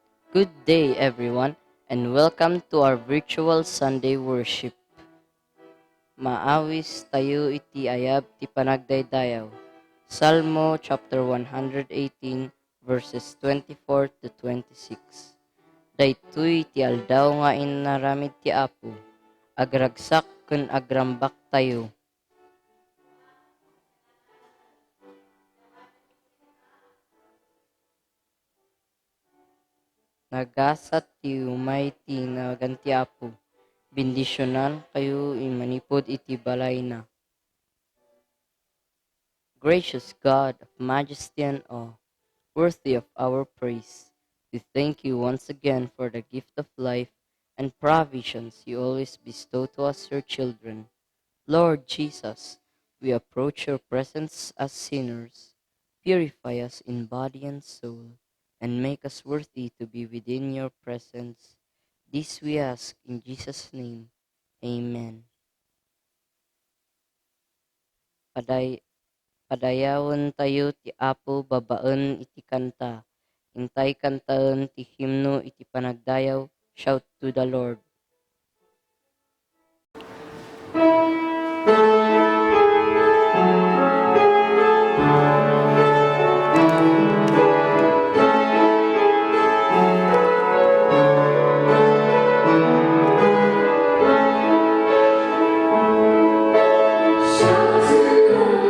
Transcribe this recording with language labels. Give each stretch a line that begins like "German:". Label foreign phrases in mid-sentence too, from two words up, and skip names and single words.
English: Good day, everyone, and welcome to our virtual Sunday worship.
Iloko: Maawis tayo iti ayab ti panagdaydayaw.
English: Salmo chapter 118 verses 24 to 26.
Iloko: Daytoy ti aldaw nga inaramid ti Apo, agragsak ken agrambak tayo. Nagasat ti umay ti naganti Apo. Bendisyonan kayo imanipod iti balay na.
English: Gracious God of majesty and awe, worthy of our praise, we thank you once again for the gift of life and provisions you always bestow to us, your children. Lord Jesus, we approach your presence as sinners. Purify us in body and soul, and make us worthy to be within your presence. This we ask in Jesus' name. Amen.
Iloko: Paday Padayawon tayo ti Apo babaen iti kanta. Intay kantaen ti himno iti panagdayaw.
English: Shout to the Lord. Shout to the